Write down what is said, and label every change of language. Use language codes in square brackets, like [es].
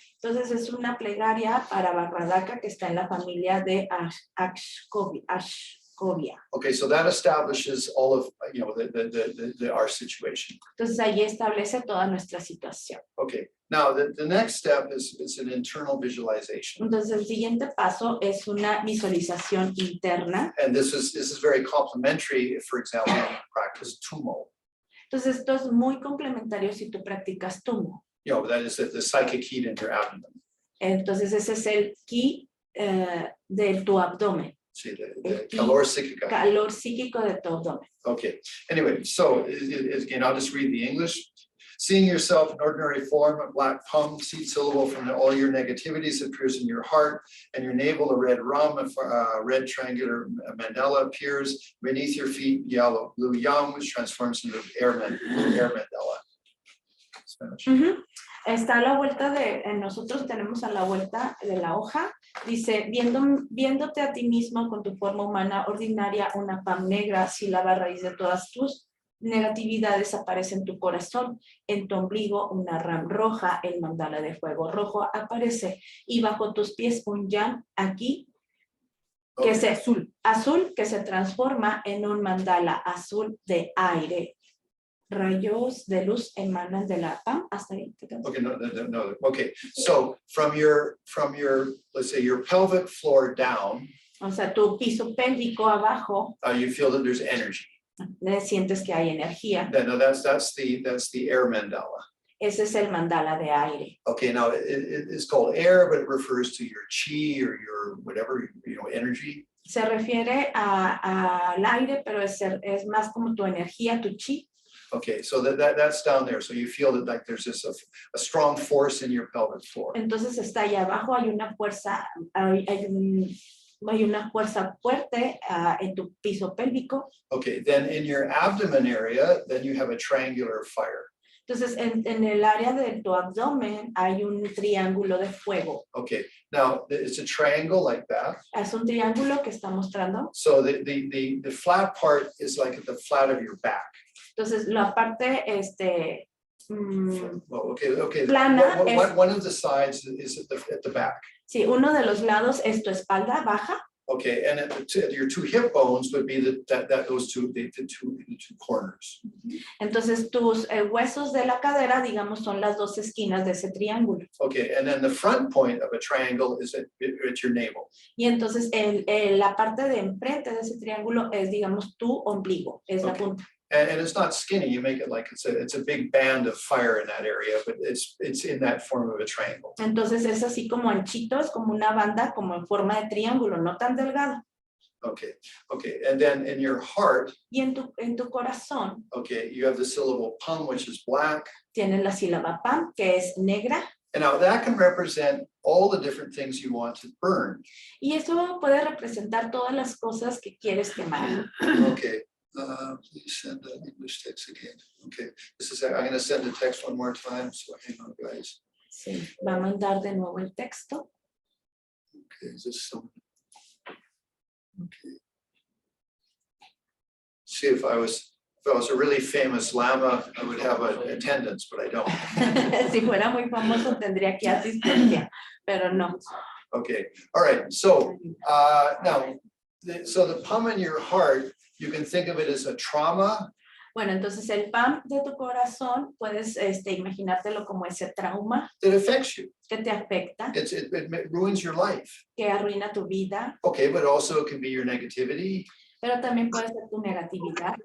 [es] Entonces es una plegaria para Vajra Daka que está en la familia de Akshkovia. [en] Okay, so that establishes all of our situation. [es] Entonces ahí establece toda nuestra situación. [en] Okay, now the next step is an internal visualization. [es] Entonces el siguiente paso es una visualización interna. [en] And this is very complementary if, for example, you practice tumo. [es] Entonces esto es muy complementario si tú practicas tumo. [en] That is the psychic heat in your abdomen. [es] Entonces ese es el ki de tu abdomen. [en] See, the [es] calor psíquica. Calor psíquico de tu abdomen. [en] Okay, anyway, so again, I'll just read the English. Seeing yourself in ordinary form, a black pum, seed syllable from all your negativities appears in your heart, and your navel, a red rum, a red triangular mandala appears beneath your feet, yellow, blue yam, which transforms into air mandala. Spanish. [es] Está a la vuelta nosotros tenemos a la vuelta de la hoja, dice, viéndote a ti mismo con tu forma humana ordinaria, una pam negra, sílaba raíz de todas tus negatividades aparece en tu corazón, en tu ombligo una ram roja, el mandala de fuego rojo aparece y bajo tus pies un yan aquí que es azul que se transforma en un mandala azul de aire. Rayos de luz emanan de la pam hasta ahí. [en] Okay, no. Okay, so from your, let's say your pelvic floor down, [es] O sea, tu piso pélvico abajo, [en] you feel that there's energy. [es] Sientes que hay energía. [en] No, that's the air mandala. [es] Ese es el mandala de aire. [en] Okay, now it's called air, but it refers to your chi or your whatever, energy. [es] Se refiere al aire, pero es más como tu energía, tu chi. [en] Okay, so that's down there. So you feel that like there's this a strong force in your pelvic floor. [es] Entonces está ahí abajo, hay una fuerza, hay una fuerza fuerte en tu piso pélvico. [en] Okay, then in your abdomen area, then you have a triangular fire. [es] Entonces, en el área de tu abdomen hay un triángulo de fuego. [en] Okay, now it's a triangle like that. [es] Es un triángulo que está mostrando. [en] So the flat part is like at the flat of your back. [es] Entonces, la parte, [en] Okay. [es] plana [en] One of the sides is at the back. [es] Sí, uno de los lados es tu espalda baja. [en] Okay, and your two hip bones would be those two corners. [es] Entonces tus huesos de la cadera, digamos, son las dos esquinas de ese triángulo. [en] Okay, and then the front point of a triangle is at your navel. [es] Y entonces la parte de enfrente de ese triángulo es, digamos, tu ombligo, es la punta. [en] And it's not skinny. You make it like it's a big band of fire in that area, but it's in that form of a triangle. [es] Entonces es así como anchito, es como una banda, como en forma de triángulo, no tan delgado. [en] Okay, and then in your heart. [es] Y en tu corazón. [en] Okay, you have the syllable pum, which is black. [es] Tienes la sílaba pam, que es negra. [en] And now that can represent all the different things you want to burn. [es] Y eso puede representar todas las cosas que quieres quemar. [en] Okay. Please send the English text again. Okay, I'm going to send the text one more time, so hang on, guys. [es] Sí, va a mandar de nuevo el texto. [en] Okay, is this some? Okay. See, if I was a really famous lama, I would have an attendance, but I don't. [es] Si fuera muy famoso tendría que asistencia, pero no. [en] Okay, all right. So now, so the pum in your heart. You can think of it as a trauma. [es] Bueno, entonces el PAM de tu corazón, puedes imaginártelo como ese trauma. [en] That affects you. [es] Que te afecta. [en] It ruins your life. [es] Que arruina tu vida. [en] Okay, but also it can be your negativity. [es] Pero también puede ser tu negatividad.